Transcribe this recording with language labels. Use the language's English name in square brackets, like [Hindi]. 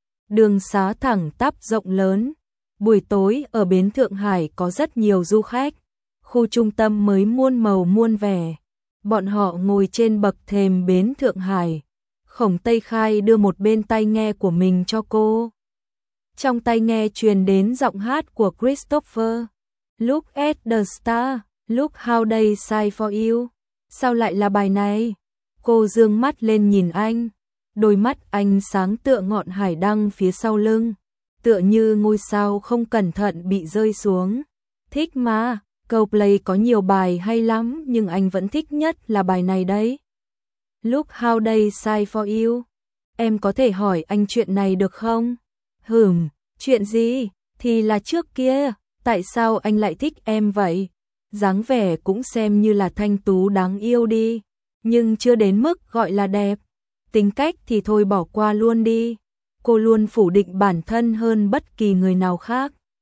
[Vietnamese] Đường xá thẳng tắp rộng lớn. Buổi tối ở bến Thượng Hải có rất nhiều du khách. Khu trung tâm mới muôn màu muôn vẻ. Bọn họ ngồi trên bậc thềm bến Thượng Hải. Khổng Tây Khai đưa một bên tai nghe của mình cho cô. Trong tai nghe truyền đến giọng hát của Christopher. [English] Look at the star, look how they shine for you. [Vietnamese] Sao lại là bài này? Cô dương mắt lên nhìn anh. Đôi mắt anh sáng tựa ngọn hải đăng phía sau lưng. Tựa như ngôi sao không cẩn thận bị rơi xuống. Thích mà, Coldplay có nhiều bài hay lắm nhưng anh vẫn thích nhất là bài này đấy. [English] Look how they shine for you. [Vietnamese] Em có thể hỏi anh chuyện này được không? Hửm, chuyện gì? Thì là trước kia, tại sao anh lại thích em vậy? Dáng vẻ cũng xem như là thanh tú đáng yêu đi, nhưng chưa đến mức gọi là đẹp. Tính cách thì thôi bỏ qua luôn đi. Cô luôn phủ định bản thân hơn bất kỳ người nào khác.